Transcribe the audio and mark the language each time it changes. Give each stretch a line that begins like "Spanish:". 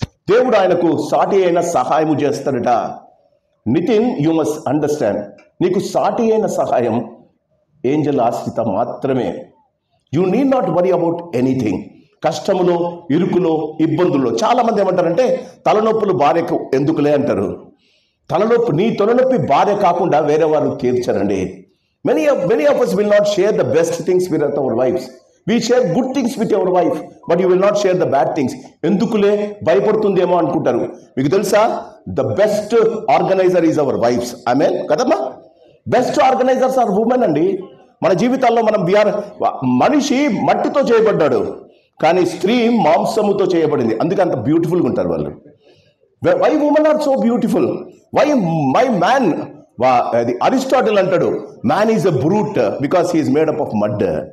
Telugu: దేవుడు ఆయనకు సాటి అయిన సహాయం చేస్తాడట. నితిన్,
English: you must understand,
Telugu: నీకు సాటి అయిన సహాయం ఏంజల్ ఆశ్రిత మాత్రమే.
English: You need not worry about anything.
Telugu: కష్టములో, ఇరుకులో, ఇబ్బందుల్లో చాలామంది ఏమంటారంటే తలనొప్పులు భార్యకు ఎందుకులే అంటారు. నీ తలనొప్పి భార్య కాకుండా వేరే వారు తీర్చరండి.
English: Many of us will not share the best things with our wives. We share good things with our wife, but you will not share the bad things.
Telugu: ఎందుకులే, భయపడుతుందేమో అనుకుంటారు. మీకు తెలుసా,
English: the best organizer is our wives.
Telugu: Amen కదమ్మా.
English: Best organisers are women అండి.
Telugu: మన జీవితాల్లో మనం మనిషి మట్టితో చేయబడ్డాడు, కానీ స్త్రీ మాంసముతో చేయబడింది. అందుకే అంత బ్యూటిఫుల్గా ఉంటారు వాళ్ళు.
English: Why women are so beautiful? Why my man,
Telugu: అది అరిస్టాటిల్ అంటాడు,
English: Man is a brute because he is made up of mud.